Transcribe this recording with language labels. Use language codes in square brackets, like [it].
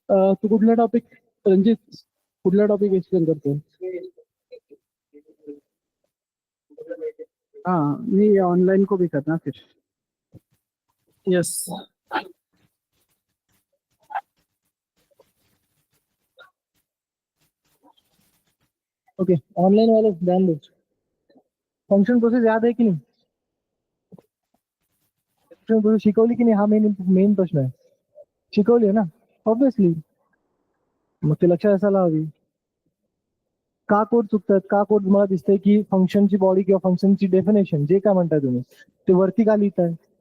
[mr] तू कुठला टॉपिक, रंजित, कुठला topic explain करते? [hi] हाँ, नहीं ऑनलाइन को भी करना फिर। यस। ओके, ऑनलाइन वाले ध्यान दो। फंक्शन प्रोसेस याद है की नाही? [mr] फंक्शन प्रोसेस शिकवली की नाही, हा मेन मेन प्रश्न आहे. शिकवली आहे ना? ऑब्विसली. मग ते लक्षात असायला हवी. का कोड चुकतात, का कोड तुम्हाला दिसतंय की फंक्शनची बॉडी किंवा फंक्शनची डेफिनेशन जे काय म्हणताय तुम्ही, ते वरती का लिहिताय?